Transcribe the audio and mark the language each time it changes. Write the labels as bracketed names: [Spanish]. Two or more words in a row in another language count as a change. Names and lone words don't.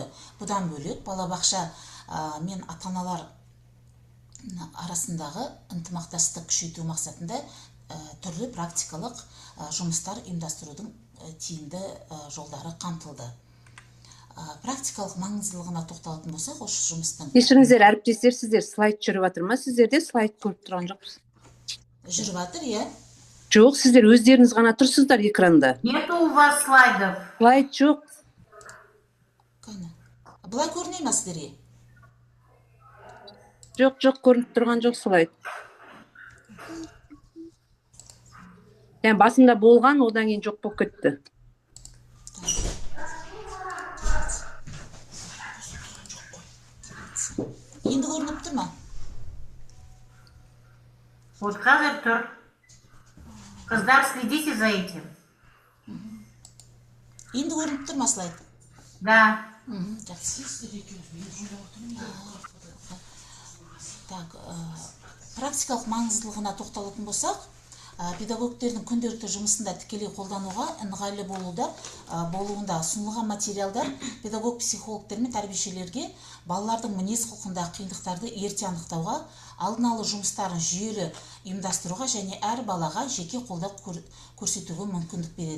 [Kazakh] Бұдан бөлек, балабақша мен ата-аналар арасындағы ынтымақтастық күшейту мақсатында түрлі практикалық жұмыстар ұйымдастырудың тиімді жолдары қамтылды. Практикалық маңыздылығына тоқталатын болсақ, осы жұмыстың... Кешіріңіздер, әріптестер, сіздер слайд жүріп жатыр ма? Сіздерде слайд көріп тұрған жоқпыз. Жүріп жатыр, иә? Жоқ, сіздер өздеріңіз ғана тұрсыздар экранда. [Russian] Нету у вас слайдов. [Kazakh] Слайд жоқ. Бұлай көріней ма сіздерге? Жоқ, көрініп тұрған жоқ слайд. Басында болған, одан кейін жоқ болып кетті. Енді көрініп тұр ма? Вот қазір тұр. Қыздар, [Russian] следите за этим. [Kazakh] Енді көрініп тұр ма слайд? [Russian] Да. [Kazakh] Практикалық маңыздылығына тоқталатын болсақ, педагогтердің күнделікті жұмысында тікелей қолдануға ыңғайлы болуында ұсынылған материалдар педагог-психологтер мен тәрбиешілерге балалардың мінез құлқындағы қиындықтарды ерте анықтауға, алдын алу жұмыстарын жүйелі ұйымдастыруға және әр балаға жеке қолдау көрсетуге мүмкіндік береді.